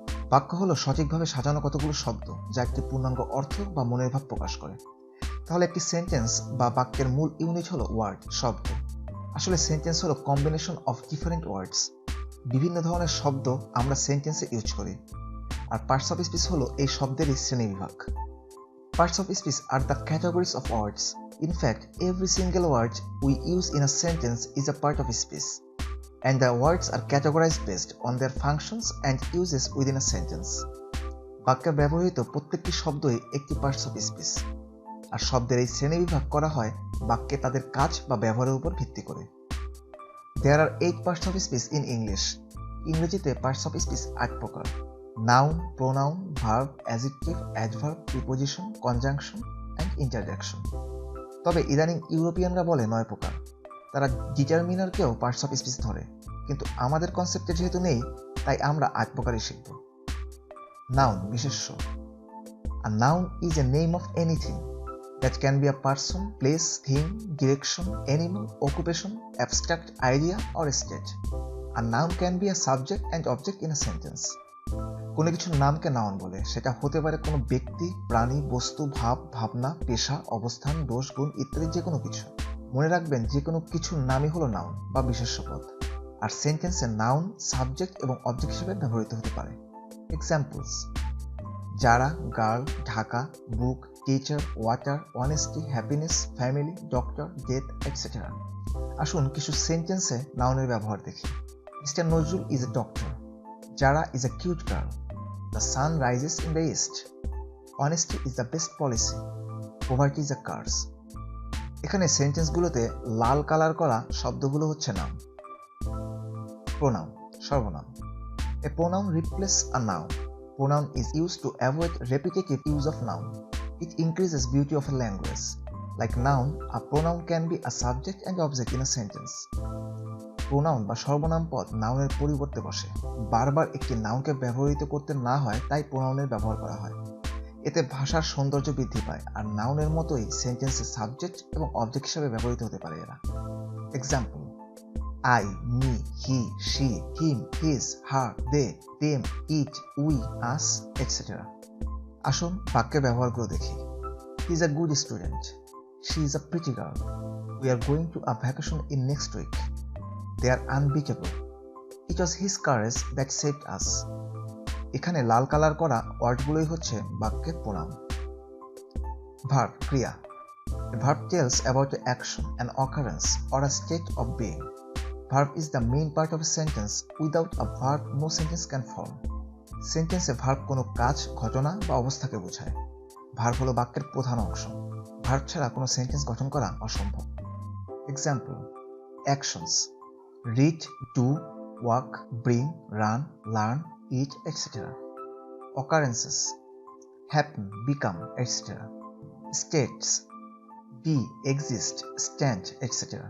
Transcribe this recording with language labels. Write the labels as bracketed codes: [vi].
[bn] বাক্য হলো সঠিকভাবে সাজানো কতগুলো শব্দ যা একটি পূর্ণাঙ্গ অর্থ বা মনের ভাব প্রকাশ করে। তাহলে একটি সেন্টেন্স বা বাক্যের মূল ইউনিট হলো ওয়ার্ড, শব্দ। আসলে সেন্টেন্স হলো কম্বিনেশন অফ ডিফারেন্ট ওয়ার্ডস। বিভিন্ন ধরনের শব্দ আমরা সেন্টেন্সে ইউজ করি, আর পার্টস অফ স্পিচ হলো এই শব্দেরই শ্রেণীবিভাগ। [en] Parts of speech are the categories of words. In fact, every single word we use in a sentence is a part of speech, and the words are categorized based on their functions and uses within a sentence. [bn] বাক্যে ব্যবহৃত প্রত্যেকটি শব্দই একটি parts of speech, আর শব্দের এই শ্রেণীবিভাগ করা হয় বাক্যে তাদের কাজ বা ব্যবহারের উপর ভিত্তি করে। [en] There are 8 parts of speech in English. [bn] ইংরেজিতে পার্টস অফ স্পিচ 8 প্রকার: [en] Noun, Pronoun, Verb, Adjective, Adverb, Preposition, Conjunction and Interjection. [bn] তবে ইদানিং ইউরোপিয়ানরা বলে 9 প্রকার। তারা ডিটারমিনারকেও পার্টস অফ স্পিচ ধরে, কিন্তু আমাদের কনসেপ্টে যেহেতু নেই তাই আমরা 8 প্রকারই শিখব। [en] Noun, বিশেষ্য। A noun is a name of anything that can be a person, place, thing, direction, animal, occupation, abstract idea or state. A noun can be a subject and object in a sentence. [bn] কোনো কিছুর নামকে noun বলে। সেটা হতে পারে কোনো ব্যক্তি, প্রাণী, বস্তু, ভাব, ভাবনা, পেশা, অবস্থান, দোষ, গুণ ইত্যাদি যে কোনো কিছু। মনে রাখবেন, যে কোনো কিছুর নামই হলো নাউন বা বিশেষ্য পদ, আর সেন্টেন্সে নাউন সাবজেক্ট এবং অবজেক্ট হিসেবে ব্যবহৃত হতে পারে। [en] Examples: Jara, girl, Dhaka, book, teacher, water, honesty, happiness, family, doctor, death etcetera. [bn] আসুন কিছু সেন্টেন্সে নাউনের ব্যবহার দেখি। [en] Mister Nazrul is a doctor. Jara is a cute girl. The sun rises in the east. Honesty is the best policy. Poverty is a curse. [bn] এখানে সেন্টেন্সগুলোতে লাল colour করা শব্দগুলো হচ্ছে নাউন। [en] Pronoun, সর্বনাম। A pronoun replaces a noun. Pronoun is used to avoid repetitive use of noun. It increases beauty of a language. Like noun, a pronoun can be a subject and object in a sentence. [bn] Pronoun বা সর্বনাম পদ নাউনের পরিবর্তে বসে। বারবার একটি নাউনকে ব্যবহৃত করতে না হয় তাই প্রোনাউনের ব্যবহার করা হয়। এতে ভাষার সৌন্দর্য বৃদ্ধি পায়, আর নাউনের মতোই সেন্টেন্সে সাবজেক্ট এবং অবজেক্ট হিসেবে ব্যবহৃত হতে পারে এরা। [en] Example: I, me, he, she, him, his, her, they, them, it, we, us etcetera. [bn] আসুন বাক্যে ব্যবহারগুলো দেখি। [en] He is a good student. She is a pretty girl. We are going to a vacation in next week. They are unbeatable. It was his courage that saved us. [bn] এখানে লাল colour করা ওয়ার্ডগুলোই হচ্ছে বাক্যের pronoun. [en] Verb, ক্রিয়া। A verb tells about an action, an occurrence, or a state of being. Verb is the main part of a sentence. Without a verb, no sentence can form. [bn] সেন্টেন্সে verb কোনো কাজ, ঘটনা বা অবস্থাকে বোঝায়। Verb হলো বাক্যের প্রধান অংশ। ভার্ব ছাড়া কোনো সেন্টেন্স গঠন করা অসম্ভব। [en] Example: actions: read, do, walk, bring, run, learn, eat, etc. Occurrences: happen, become, etc. States: be, exist, stand, etc.